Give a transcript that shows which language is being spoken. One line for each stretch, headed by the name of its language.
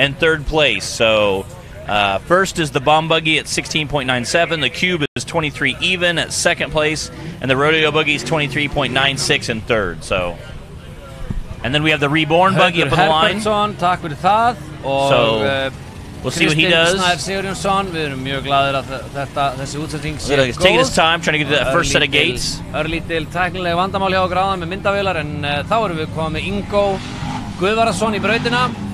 English: In third place. So. First is the bomb buggy at 16.97. The cube is 23 even at second place, and the rodeo buggy is 23.96 in third. So, and then we have the reborn buggy up on the line.
Icelandic: Takk fyrir það. Og
English: so we'll see what he does.
Icelandic: Snær Sigurjónsson, við erum mjög glaðir að þessi útsetting sé góð.
English: He's taking his time, trying to get to that first set of gates.
Icelandic: Örlítil tæknileg vandamál hjá okkur áðan með myndavélar, en þá erum við komið með Ingo Guðvarason í brautina.